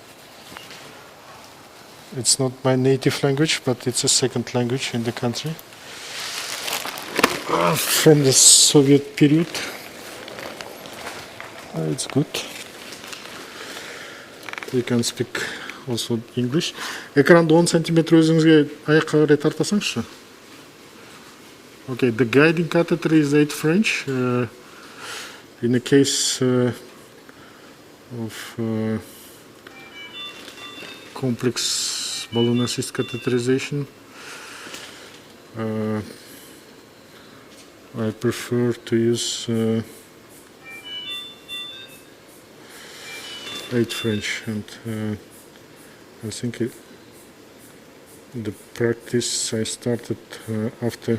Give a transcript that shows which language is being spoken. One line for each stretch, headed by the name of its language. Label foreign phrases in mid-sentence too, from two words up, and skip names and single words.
English: It's not my native language, but it's a second language in the country. From the Soviet period. It's good. You can speak also English.
Kazakh: Экранды 10 сантиметр өзіңізге аяққа қарай тартасаңызшы.
English: Okay, the guiding catheter is 8 French. In the case of complex balloon assist catheterization, I prefer to use 8 French, and I think the practice I started after.